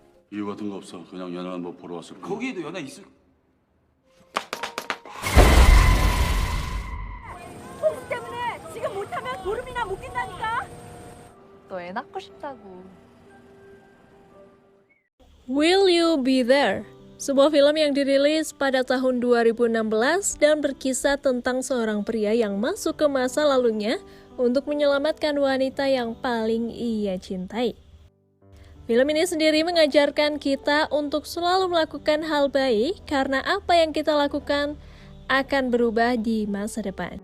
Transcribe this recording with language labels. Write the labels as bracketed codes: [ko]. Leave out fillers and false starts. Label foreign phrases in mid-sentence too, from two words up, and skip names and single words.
[ko] 이유 같은 거 없어. 그냥 연애 한번 보러 왔을 뿐. 거기에도 연애 있을. 홍수 때문에 지금 못하면 보름이나 못 낀다니까. 너 애 낳고 싶다고. [id] Will You Be There? Sebuah film yang dirilis pada tahun 2016 dan berkisah tentang seorang pria yang masuk ke masa lalunya untuk menyelamatkan wanita yang paling ia cintai. Film ini sendiri mengajarkan kita untuk selalu melakukan hal baik karena apa yang kita lakukan akan berubah di masa depan.